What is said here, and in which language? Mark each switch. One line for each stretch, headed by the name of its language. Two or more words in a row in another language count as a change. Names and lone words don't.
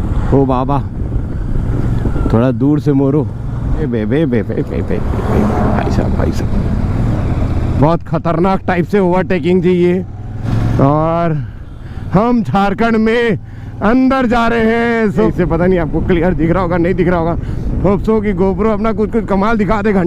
Hindi: ओ बाबा, थोड़ा दूर से मोरो। बे बे बे बे बे बे भाई साहब बहुत खतरनाक टाइप से ओवरटेकिंग थी ये। और हम झारखंड में अंदर जा रहे हैं। सो इससे पता नहीं आपको क्लियर दिख रहा होगा नहीं दिख रहा होगा।
English: hope so
Hindi: कि गोप्रो अपना कुछ कमाल दिखा दे।